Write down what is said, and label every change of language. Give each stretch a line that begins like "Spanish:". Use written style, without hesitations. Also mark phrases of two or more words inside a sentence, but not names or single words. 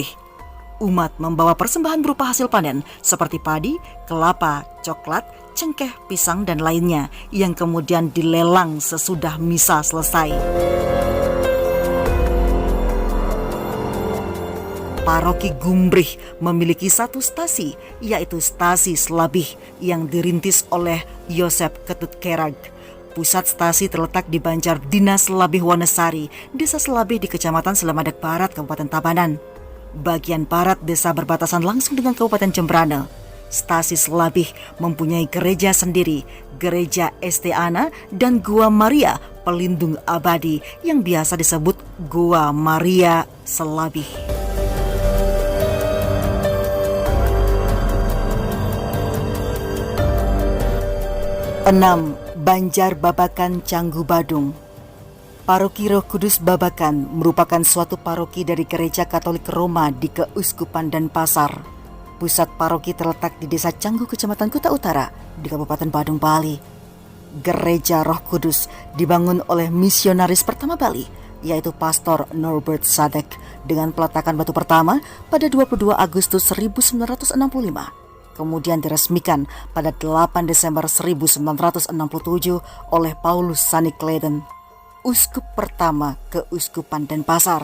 Indonesian: Umat membawa persembahan berupa hasil panen seperti padi, kelapa, coklat, cengkeh, pisang, dan lainnya yang kemudian dilelang sesudah misa selesai. Paroki Gumbrih memiliki satu stasi, yaitu Stasi Selabih yang dirintis oleh Yosef Ketut Kerag. Pusat stasi terletak di Banjar Dinas Selabih Wonesari, Desa Selabih di Kecamatan Selamadak Barat, Kabupaten Tabanan. Bagian barat desa berbatasan langsung dengan Kabupaten Jembrana. Stasi Selabih mempunyai gereja sendiri, Gereja Esteana dan Gua Maria Pelindung Abadi yang biasa disebut Gua Maria Selabih. 6. Banjar Babakan Canggu Badung. Paroki Roh Kudus Babakan merupakan suatu paroki dari Gereja Katolik Roma di Keuskupan Denpasar. Pusat paroki terletak di Desa Canggu, Kecamatan Kuta Utara, di Kabupaten Badung, Bali. Gereja Roh Kudus dibangun oleh misionaris pertama Bali, yaitu Pastor Norbert Sadek, dengan peletakan batu pertama pada 22 Agustus 1965. Kemudian diresmikan pada 8 Desember 1967 oleh Paulus Sanikleden, uskup pertama Keuskupan Denpasar.